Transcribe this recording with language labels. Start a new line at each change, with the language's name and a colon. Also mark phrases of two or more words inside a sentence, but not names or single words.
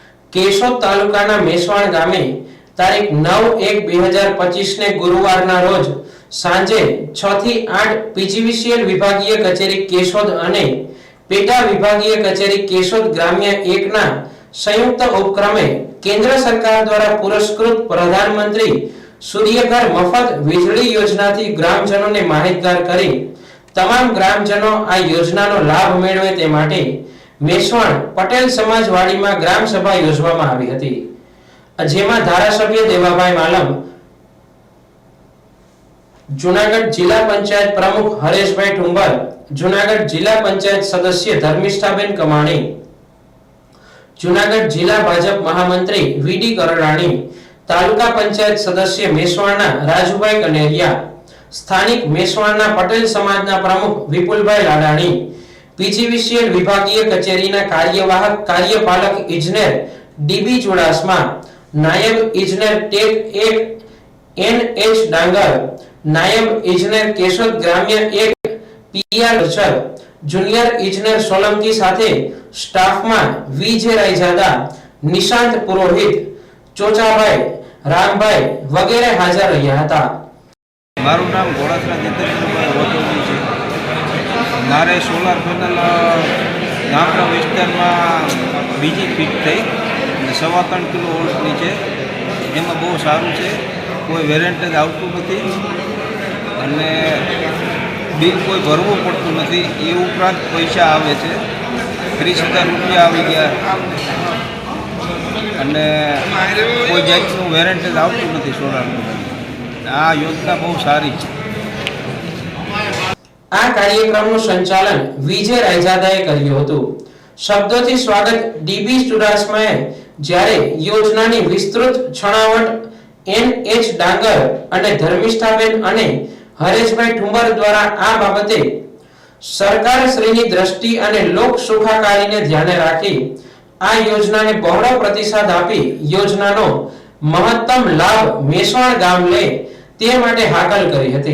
Gujarati: કેશોદ તાલુકાના મેસવાણ ગામે તારીખ 9/1/2025 ને ગુરુવારના રોજ સાંજે 6 થી 8 पीजीवीसीएल વિભાગીય કચેરી કેશોદ અને પેટા વિભાગીય કચેરી કેશોદ ગ્રામ્ય 1 ના સંયુક્ત ઉપક્રમે કેન્દ્ર સરકાર દ્વારા પુરસ્કૃત પ્રધાનમંત્રી સૂર્યઘર મફત वीजળી યોજનાથી ગ્રામજનોને માહિતગાર કરી તમામ ગ્રામજનો આ યોજનાનો લાભ મેળવે તે માટે મેસવાણ પટેલ સમાજવાડીમાં ગ્રામ સભા યોજવામાં આવી હતી, જેમાં ધારાસભ્ય દેવાભાઈ માલમ, જૂનાગઢ જિલ્લા પંચાયત પ્રમુખ હરેશભાઈ ઠુંબર, જૂનાગઢ જિલ્લા પંચાયત સદસ્ય ધર્મિષ્ઠાબેન કમાણી, જૂનાગઢ જિલ્લા ભાજપ મહામંત્રી વીડી કરડાણી, તાલુકા પંચાયત સદસ્ય મેસવાણના રાજુભાઈ કનેરિયા, સ્થાનિક મેસવાણના પટેલ સમાજના પ્રમુખ વિપુલભાઈ લાડાણી, પીજીવીસીએલ વિભાગીય કચેરીના કાર્યવાહક કાર્યપાલક એન્જિનિયર ડીબી ચુડાસમા, નાયબ એન્જિનિયર ટેક 1 એનએચ ડાંગર, નાયબ એન્જિનિયર કેશોદ ગ્રામ્ય 1 પીઆર લચર, જુનિયર એન્જિનિયર સોલંકી સાથે સ્ટાફમાં વીજે રાયજાદા, નિશાંત પુરોહિત, ચોચાભાઈ, રામભાઈ વગેરે હાજર રહ્યા હતા। મારું નામ ઘોડાસરા જીતેન્દ્રભાઈ રોટોજી છે। मारे
English: solar panel
Gujarati: ગામના વિસ્તારમાં બીજી ફીટ થઈ 3.25 કિલોવોલ્ટની છે। એમાં બહુ સારું છે, કોઈ વેરેન્ટેજ આવતું નથી અને બિલ કોઈ ભરવું પડતું નથી। એ ઉપરાંત પૈસા આવે છે, 30,000 રૂપિયા આવી ગયા અને કોઈ જાતનું વેરેન્ટેજ આવતું નથી સોલારનું। આ યોજના બહુ સારી છે। આ કાર્યક્રમનું સંચાલન વિજય રાયજાદાએ કર્યું હતું। શબ્દોથી સ્વાગત ડીબી ચુડાસમાએ, જ્યારે યોજનાની વિસ્તૃત છણાવટ એનએચ ડાંગર અને ધર્મિષ્ઠાબેન અને હરેશભાઈ ઠુંબર દ્વારા આ બાબતે સરકારશ્રીની દ્રષ્ટિ અને લોક સુખાકારીને ધ્યાને રાખી આ યોજનાને બહોળો પ્રતિસાદ આપી યોજનાનો મહત્તમ લાભ મેસવાણ ગામ લે તે માટે હાકલ કરી હતી।